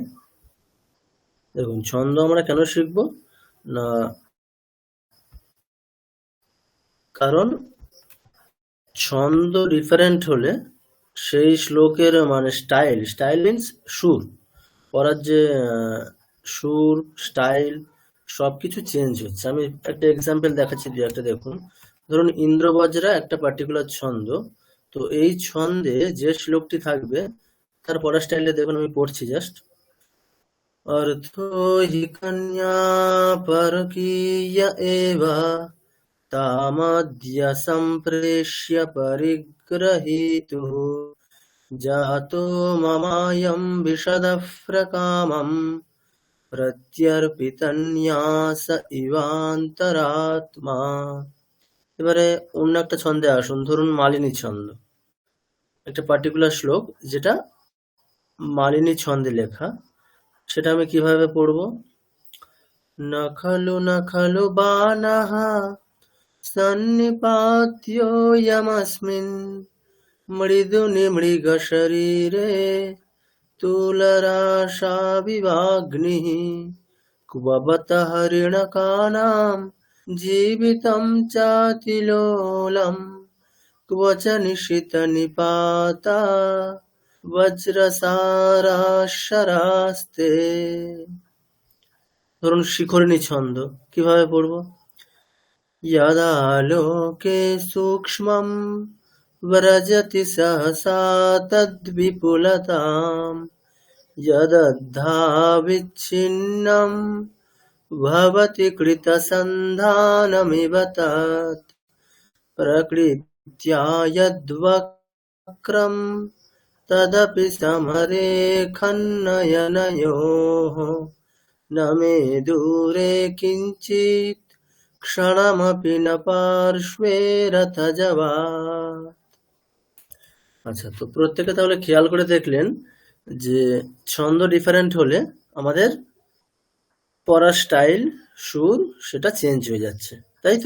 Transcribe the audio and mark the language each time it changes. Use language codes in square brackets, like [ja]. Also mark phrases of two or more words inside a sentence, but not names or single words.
[bn] দেখুন, ছন্দ আমরা কেন শিখবো না, কারণ ছন্দ ডিফারেন্ট হলে সেই শ্লোকের মানে [en] style means [bn] সুর, পড়ার যে সুর, স্টাইল, সবকিছু চেঞ্জ হচ্ছে। আমি একটা এক্সাম্পল দেখাচ্ছি, দু একটা দেখুন। ধরুন ইন্দ্রবজ্রা একটা পার্টিকুলার ছন্দ, তো এই ছন্দে যে শ্লোকটি থাকবে তার পড়ার স্টাইলে দেখুন, আমি পড়ছি জাস্ট। [sa] अर्थो हि कन्या परकीय एव तामद्य सम्प्रेष्य परिग्रहीतुः जातो ममायं विशदः प्रकामं प्रत्यर्पितन्यास ইবান্তরাত্মা। [bn] এবারে অন্য একটা ছন্দে আসুন, ধরুন মালিনী ছন্দ, একটা পার্টিকুলার শ্লোক যেটা মালিনী ছন্দে লেখা, সেটা আমি কিভাবে পড়বো। [sa] न खलु बाणः सन्निपात्योऽयमस्मिन् मृदुनिमृगशरीरे तुलराशाविवाग्निः क्व बत हरिणकानां जीवितं चातिलोलम् क्व च निशितनिपाता वज्रसाराशरास्ते। [bn] ধরুন শিখরিণী ছন্দ কিভাবে পড়বো। [sa] यदालोके सूक्ष्मं व्रजति सहसा तद्विपुलतां यदद्धाविच्छिन्नं भवति कृतसन्धानमिव तत् प्रकृत्या यद्वक्रं तदपि समरेखन्नयनयोः न मे दूरे किञ्चित् ক্ষণমপি ন পার্শ্বে রথজবা। [bn] আচ্ছা, তো প্রত্যেকে তাহলে খেয়াল করে দেখলেন যে ছন্দ ডিফারেন্ট হলে আমাদের পড়ার স্টাইল, সুর, সেটা চেঞ্জ হয়ে যাচ্ছে, তাই তো?